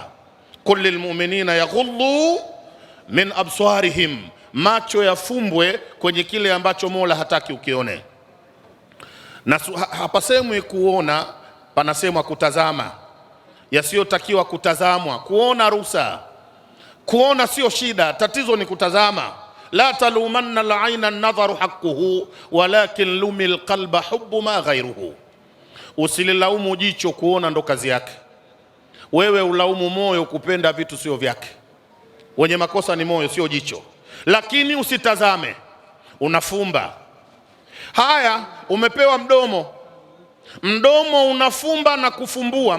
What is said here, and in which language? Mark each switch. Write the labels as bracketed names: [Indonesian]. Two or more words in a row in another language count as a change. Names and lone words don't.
[Arabic] قل للمؤمنين يغضوا من أبصارهم, [Swahili] macho yafumbwe kwenye kile ambacho Mola hataki ukione. Na hapasemwi kuona, panasemwa kutazama. Yasiyotakiwa kutazamwa, kuona ruhusa. Kuona sio shida, tatizo ni kutazama. [Arabic] لا تلومن العين النظر حقه ولكن لم القلب حب ما غيره. [Swahili] Usililaumu jicho kuona ndo kazi yake. Wewe ulaumu moyo kupenda vitu sio vyake. Wenye makosa ni moyo, sio jicho. Lakini usitazame, unafumba. Haya, umepewa mdomo, mdomo unafumba na kufumbua.